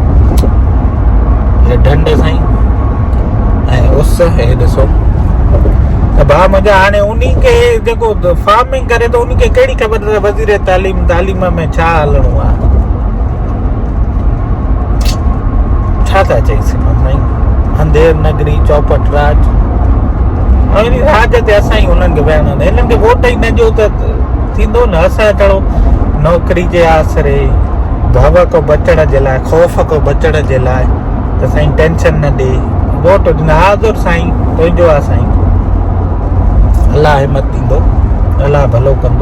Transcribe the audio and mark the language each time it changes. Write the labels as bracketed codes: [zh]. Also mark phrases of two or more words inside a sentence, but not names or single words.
[sd] हे ढंढ साईं ऐं उस हे ॾिसो त भाउ मुंहिंजा हाणे उन खे जेको फार्मिंग करे त उन खे कहिड़ी ख़बर अथव वज़ीर तालीम में छा हलणो आहे छा था चई सघूं साईं [hi] अंधेर नगरी चौपट राज [sd] ऐं वरी राज ते असां ई हुननि खे वेहणो आहे। हिननि खे वोट ई न ॾियो त थींदो न। असां थोरो नौकिरी जे आसरे, भव खां बचण जे लाइ, ख़ौफ़ खां बचण जे लाइ त साईं टेंशन न ॾे, वोट ॾिना। हाज़ुर साईं तुंहिंजो आहे साईं, अलाह हिमत ॾींदो, अलाह भलो कंदो।